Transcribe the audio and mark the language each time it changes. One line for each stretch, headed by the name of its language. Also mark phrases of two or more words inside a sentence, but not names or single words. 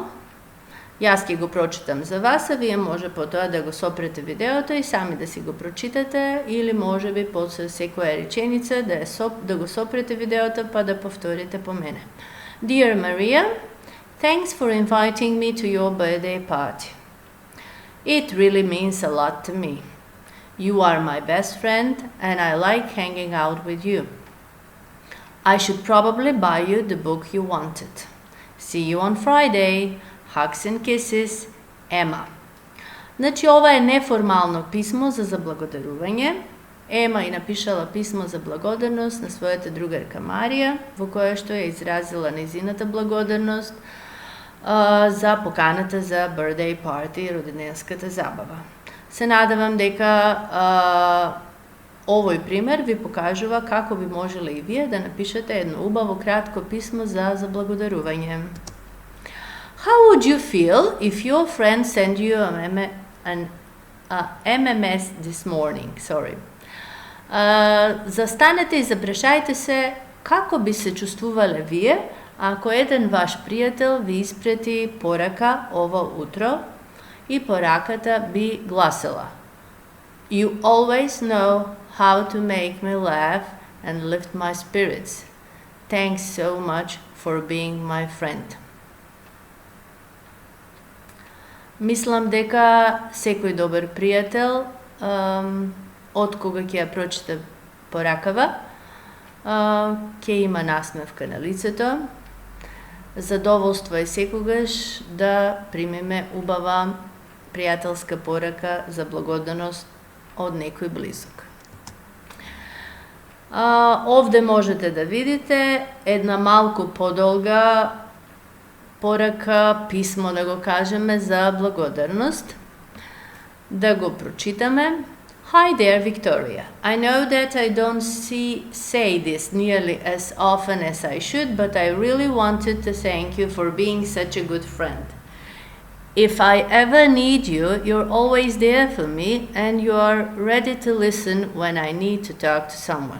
Macedonian: Јас ќе го прочитам за вас, а вие може потоа да го сопрете видеото и сами да си го прочитате, или може би после секоја реченица да го сопрете видеото па да повторите по мене.
English: Dear Maria, thanks for inviting me to your birthday party. It really means a lot to me. You are my best friend and I like hanging out with you. I should probably buy you the book you wanted. See you on Friday. Hugs and kisses, Emma.
Macedonian: Значи, ова е неформално писмо за заблагодарување. Ема и напишала писмо за благодарност на својата другарка Марија, во која што ја изразила нејзината благодарност за поканата за
English: birthday party,
Macedonian: роденденската забава. Се надевам дека овој пример ви покажува како би можеле и вие да напишете едно убаво кратко писмо за заблагодарување.
English: How would you feel if your friend sent you an MMS this morning?
Macedonian: Застанете и запрашајте се како би се чувствувале вие ако еден ваш пријател ви испрети порака ова утро и пораката би гласела:
English: You always know how to make me laugh and lift my spirits. Thanks so much for being my friend.
Macedonian: Мислам дека секој добар пријател, од кога ќе ја прочита поракава, ќе има насмевка на лицето. Задоволство е секогаш да примеме убава пријателска порака за благодарност од некој близок. Овде можете да видите една малку подолга порака, писмо да го кажеме за благодарност. Да го прочитаме.
English: Hi there, Victoria. I know that I don't say this nearly as often as I should, but I really wanted to thank you for being such a good friend. If I ever need you, you're always there for me, and you are ready to listen when I need to talk to someone.